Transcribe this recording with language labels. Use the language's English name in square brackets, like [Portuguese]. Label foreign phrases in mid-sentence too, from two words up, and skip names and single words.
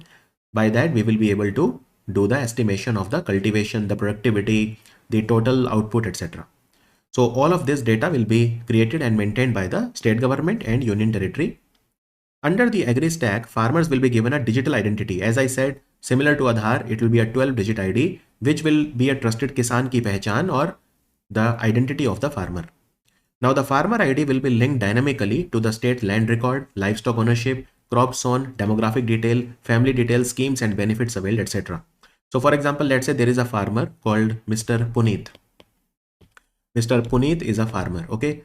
[English] By that, we will be able to do the estimation of the cultivation, the productivity, the total output, etc. So all of this data will be created and maintained by the state government and union territory. Under the AgriStack, farmers will be given a digital identity. As I said, similar to Aadhaar, it will be a 12-digit ID, which will be a trusted [Hindi] किसान की पहचान [English] or the identity of the farmer. Now the farmer ID will be linked dynamically to the state land record, livestock ownership, crop sown, demographic detail, family detail, schemes and benefits availed, etc. So for example, let's say there is a farmer called Mr. Puneet. Mr. Puneet is a farmer. Okay.